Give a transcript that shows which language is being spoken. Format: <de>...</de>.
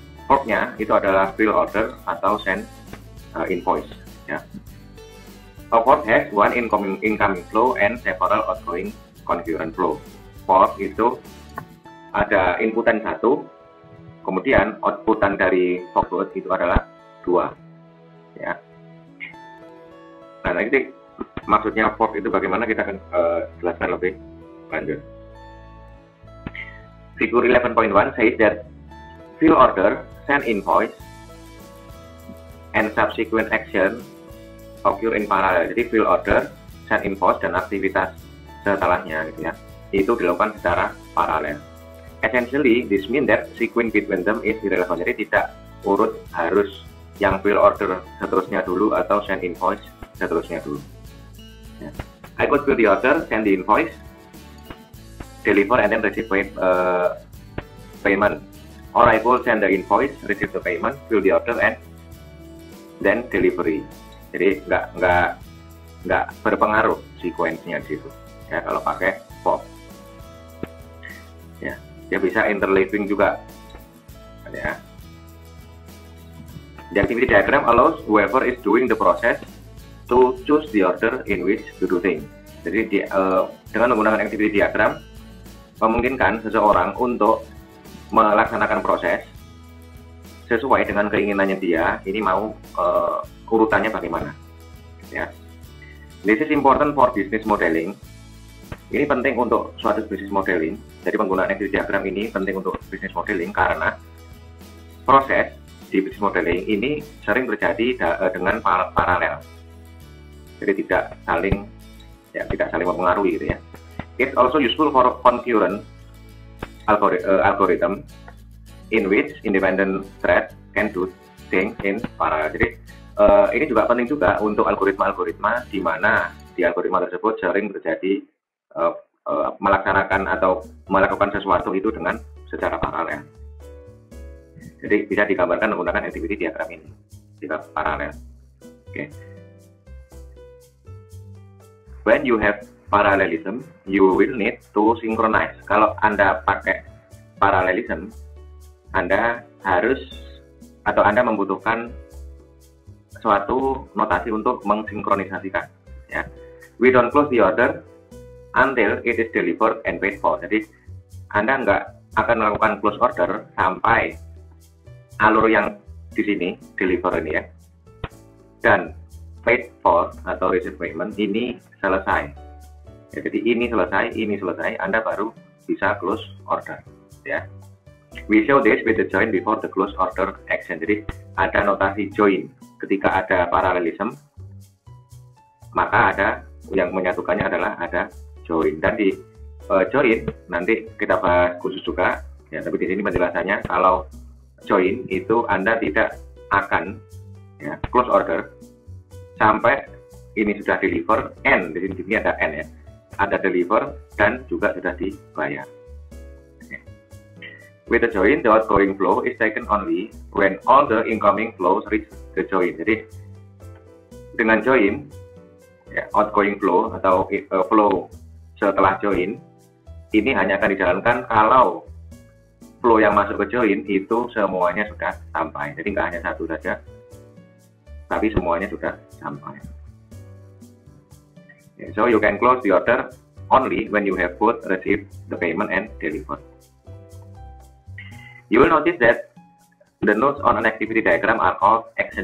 <id>Forknya itu adalah fill order atau send invoice. Ya.</id> <en>A fork has one incoming flow and several outgoing concurrent flow.</en> <id>Fork itu ada inputan satu, kemudian outputan dari fork itu adalah dua. Ya. Nah, nanti maksudnya fork itu bagaimana kita akan jelaskan lebih lanjut.</id> <en>Figure 11.1 says that fill order, send invoice, and subsequent action occur in parallel.</en> <id>Jadi fill order, send invoice, dan aktivitas setelahnya gitu ya, itu dilakukan secara paralel.</id> <en>Essentially, this means that sequence between them is irrelevant.</en> <id>Jadi tidak urut harus yang fill order seterusnya dulu atau send invoice seterusnya dulu. Ya.</id> <en>I could fill the order, send the invoice, deliver, and then receive payment. Or I could send the invoice, receive the payment, fill the order, and then delivery.</en> <id>Jadi nggak berpengaruh sequence-nya di situ. Ya, kalau pakai fork. Ya, dia bisa interleaving juga. Ya.</id> <en>The activity diagram allows whoever is doing the process to choose the order in which to do things.</en> <id>Jadi dengan menggunakan activity diagram memungkinkan seseorang untuk melaksanakan proses sesuai dengan keinginannya dia. Ini mau urutannya bagaimana? Ya.</id> <en>This is important for business modeling.</en> <id>Ini penting untuk suatu business modeling. Jadi penggunaan activity diagram ini penting untuk business modeling karena proses di business modeling ini sering terjadi dengan paralel. Jadi tidak saling mempengaruhi gitu ya.</id> <en>It's also useful for concurrent algorithm in which independent thread can do things in parallel.</en> <id>Jadi ini juga penting juga untuk algoritma-algoritma di mana di algoritma tersebut sering terjadi melaksanakan atau melakukan sesuatu itu dengan secara paralel. Jadi bisa digambarkan menggunakan activity diagram ini jika paralel. Oke.</id> <en>When you have parallelism, you will need to synchronize.</en> <id>Kalau Anda pakai parallelism, Anda harus atau Anda membutuhkan suatu notasi untuk mensinkronisasikan. Ya.</id> <en>We don't close the order until it is delivered and paid for.</en> <id>Jadi Anda nggak akan melakukan close order sampai alur yang di sini deliver ini ya, dan paid for atau receive payment ini selesai. Ya, jadi ini selesai, Anda baru bisa close order. Ya.</id> <en>We show this with the join before the close order action.</en> <id>Jadi ada notasi join. Ketika ada paralelism, maka ada yang menyatukannya adalah ada join. Dan di join nanti kita bahas khusus juga. Ya, tapi di sini penjelasannya kalau join itu Anda tidak akan ya, close order sampai ini sudah deliver, N, di sini ada N ya, ada deliver dan juga sudah dibayar.</id> <en>Okay. With the join, the outgoing flow is taken only when all the incoming flows reach the join.</en> <id>Jadi dengan join, ya, outgoing flow atau flow setelah join ini hanya akan dijalankan kalau flow yang masuk ke join itu semuanya sudah sampai. Jadi nggak hanya satu saja, tapi semuanya sudah sampai.</id> <en>Yeah, so you can close the order only when you have both received the payment and delivered. You will notice that the nodes on an activity diagram are all action.</en>